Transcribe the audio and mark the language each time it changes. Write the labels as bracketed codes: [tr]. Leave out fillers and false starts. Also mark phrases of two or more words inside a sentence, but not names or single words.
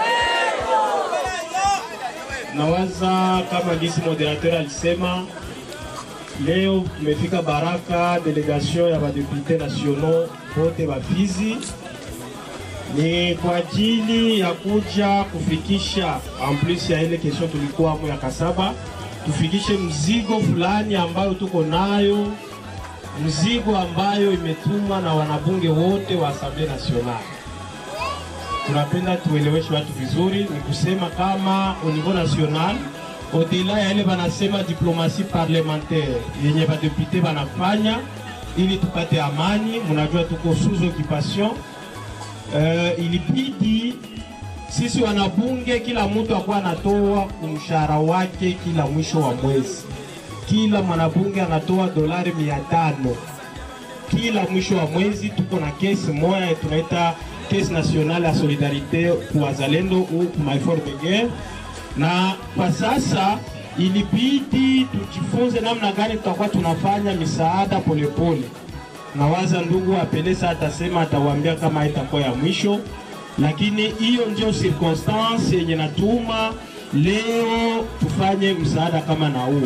[sw] Nawaza kama gisi moderateur alisema, leo tumefika Baraka, delegation ya badepute nationaux wote wa Fizi, ni kwa ajili ya kuja kufikisha [fr] en plus [sw] ya ile kesho tulikuwa hapo ya Kasaba, tufikishe mzigo fulani ambayo tuko nayo, mzigo ambayo imetumwa na wanabunge wote wa Assemblée Nationale. Tunapenda tueleweshe watu vizuri, ni kusema kama [fr] au niveau national, [sw] au-delà ya ile banasema [fr] diplomatie parlementaire [sw] yenye badepute banafanya ili tupate amani. Mnajua tuko [fr] sous occupation. [sw] Ilibidi sisi wanabunge kila mtu akuwa anatoa mshahara wake kila mwisho wa mwezi. Kila mwanabunge anatoa $500 kila mwisho wa mwezi. Tuko na kesi moja tunaita Caisse nationale ya solidarite kwa wazalendo au kwa [fr] effort de guerre, [sw] na kwa sasa ilibidi tujifunze namna gani tutakuwa tunafanya misaada polepole. Na waza ndugu Apelesa atasema, atawaambia kama itakuwa ya mwisho, lakini hiyo ndio circonstance yenye natuma leo tufanye msaada kama na huo.